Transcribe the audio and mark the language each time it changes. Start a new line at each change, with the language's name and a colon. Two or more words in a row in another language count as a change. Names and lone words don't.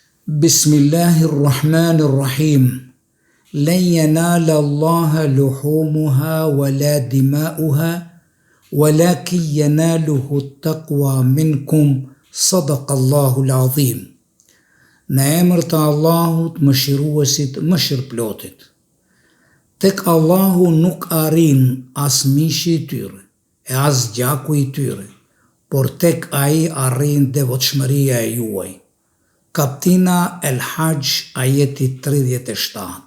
Arabic: بسم الله الرحمن الرحيم. لن ينال الله لحومها ولا دماؤها ولكن يناله التقوى منكم. صدق الله العظيم.
Albanian: Në emër të Allahut, mëshiruesit, mëshirëplotit. Tek Allahu nuk arrin as mishi I tyre, e as gjaku I tyre, por tek ai arrin devotshmëria e juaj. Kaptina El Hajj, ajeti 37.